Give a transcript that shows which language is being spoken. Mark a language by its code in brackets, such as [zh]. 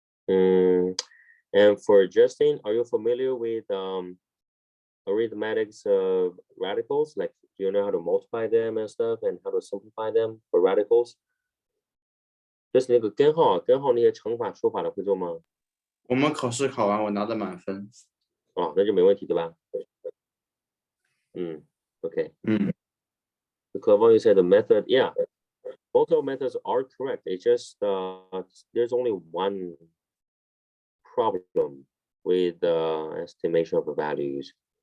[en] And for Justin, are you familiar with arithmetics of radicals? Like, do you know how to multiply them and stuff, and how to simplify them for radicals? [zh] 就是那个根号那些乘法除法的会做吗？我们考试考完，我拿的满分。哦，那就没问题，对吧？Okay. [en] The Clavon, you said the method, yeah. Both of methods are correct. It's just there's only one problem with the estimation of the values.